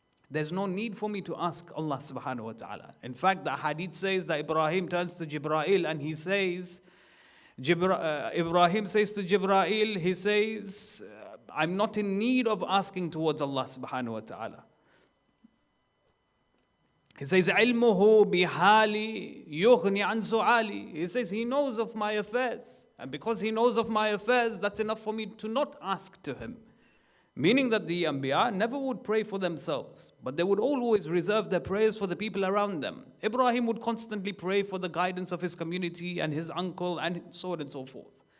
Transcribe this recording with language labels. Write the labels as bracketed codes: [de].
[en] There's no need for me to ask Allah subhanahu wa ta'ala. In fact, the hadith says that Ibrahim turns to Jibreel and he says, Ibrahim says to Jibreel, he says, I'm not in need of asking towards Allah subhanahu wa ta'ala. He says, [ar] عِلْمُهُ بِحَالِ يُغْنِ عَنْ سُعَالِ. [en] He says, He knows of my affairs. And because He knows of my affairs, that's enough for me to not ask to Him. Meaning that the Anbiya never would pray for themselves, but they would always reserve their prayers for the people around them. Ibrahim would constantly pray for the guidance of his community and his uncle and so on and so forth.